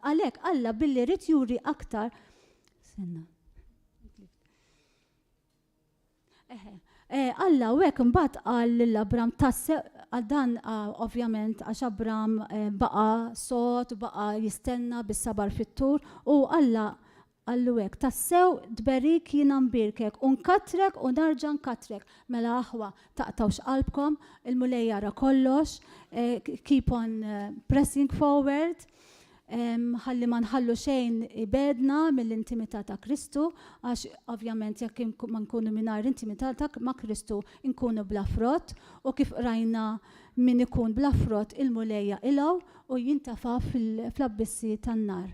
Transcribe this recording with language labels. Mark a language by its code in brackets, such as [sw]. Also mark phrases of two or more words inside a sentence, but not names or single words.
[mt] Għalhekk Alla billi rid juri aktar. Alla u hekk imbagħad qal l-Abram tassew għal dan ovvjament għax Abram baqa' sod, baqa' jistenna bis-sabar fit-tur u Alla għallu hekk tassew tberik jiena nbirkek u nkatrek u narġa' nkatrek. Mela aħwa taqtawx qalbkom, il-mulej jara kollox, [en] keep on pressing forward, [mt] ħalli ma nħallu xejn ibedna mill-intimità ta' Kristu, għax ovvjament jekk ma nkunu mingħajr intimità ma' Kristu nkunu bla frott u kif rajna min ikun bla frott il-mulejja ilgħu u jintafa' fl-abbissi tan-nar.